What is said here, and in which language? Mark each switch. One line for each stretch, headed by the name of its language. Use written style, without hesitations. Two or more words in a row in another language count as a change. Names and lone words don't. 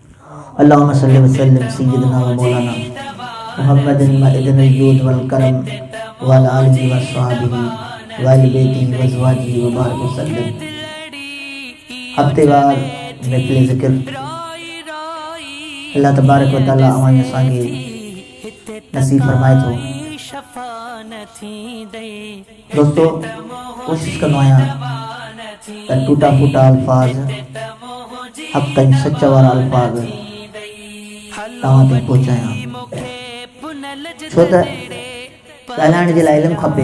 Arabic: اللهم صل وسلم سيدنا ومولانا محمد معدن الجود والكرم وعلى آله وأصحابه وأهل بيته وأزواجه وبارك وسلم.
Sindhi: हफ्तेवार महफ़िल ज़िक्र
Arabic: الله تبارك وتعالى
Sindhi: अवां असांखे नसीब फरमाए थो। दोस्तों, कोशिश कंदो आहियां त टूटा फूटा अल्फाज़, हक़ ऐं सच वारा अल्फाज़ तव्हां ताईं पहुचायां, छो त ॻाल्हाइण जे लाइ इल्मु खपे।